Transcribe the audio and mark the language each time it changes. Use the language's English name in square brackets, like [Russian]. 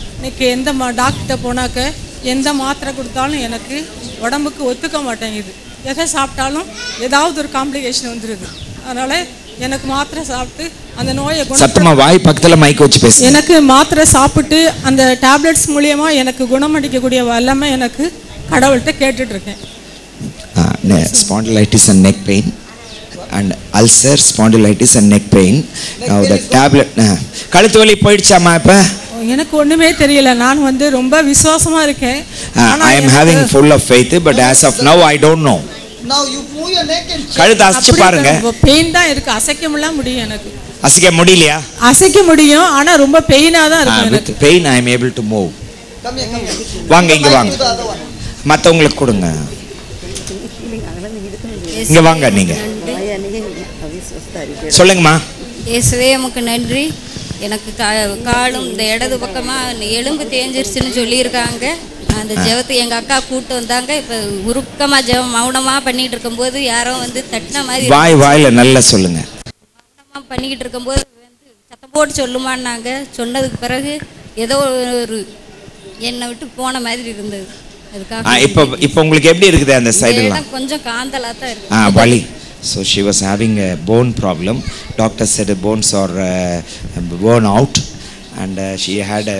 [Tamil] இன்னைக்கு எந்த டாக்டர்கிட்ட போனாக்க எந்த மாத்திரை கொடுத்தாலும் எனக்கு உடம்புக்கு ஒத்துக்க மாட்டேங்குது. எதை சாப்பிட்டாலும் ஏதாவது ஒரு காம்ப்ளிகேஷன் வந்துடுது. அதனால எனக்கு மாத்திரை சாப்பிட்டு அந்த நோயை சத்தமா வாய் பக்கத்துல மைக் வச்சு பேசு. எனக்கு மாத்திரை சாப்பிட்டு அந்த டேப்லெட்ஸ் மூலியமா எனக்கு குணமளிக்கக்கூடிய வல்லமை எனக்கு கடவுள்கிட்ட கேட்டுட்டு இருக்கேன். [English] Spondylitis and neck pain and ulcer, spondylitis and neck pain. Now the tablet [Tamil] கழுத்து வலி போயிடுச்சாமா இப்ப? எனக்கு ஒண்ணுமே தெரியல. நான் வந்து ரொம்ப விசுவாசமா இருக்கேன். [English] I am having full of faith, but as of now I don't know. Now you move your neck and [Tamil] கழுத்து அசைச்சு பாருங்க. பெயின் தான் இருக்கு. அசைக்க முடியும் எனக்கு. அசைக்க முடியலையா? அசைக்க முடியும், ஆனா ரொம்ப பெயினா தான் இருக்கு எனக்கு. [English] With pain I am able to move. come here. [Tamil] வாங்க இங்க வாங்க. மத்தவங்களுக்கு கொடுங்க. இங்க வாங்க நீங்க. சொல்லுங்கம்மா. இயேசுவே உமக்கு நன்றி. எனக்கு காலும் இந்த இடது பக்கமா எலும்பு தேஞ்சிருச்சுன்னு சொல்லியிருக்காங்க. அந்த ஜெபத்தை எங்க அக்கா கூட்டு வந்தாங்க. இப்ப உருக்கமா ஜெபம் மௌனமா பண்ணிட்டு இருக்கும்போது யாரோ வந்து தட்டின மாதிரி வாயில நல்லா சொல்லுங்க. மௌனமா பண்ணிக்கிட்டு இருக்கும்போது வந்து சத்தம் போட்டு சொல்லுமான்னாங்க. சொன்னதுக்கு பிறகு ஏதோ ஒரு என்னை விட்டு போன மாதிரி இருந்தது. இப்போ உங்களுக்கு எப்படி இருக்குது அந்த சைடுலாம்? கொஞ்சம் காந்தலா தான் இருக்கு. வலி. [English] So she was having a bone problem. Doctor said the bones are worn out, and she had a.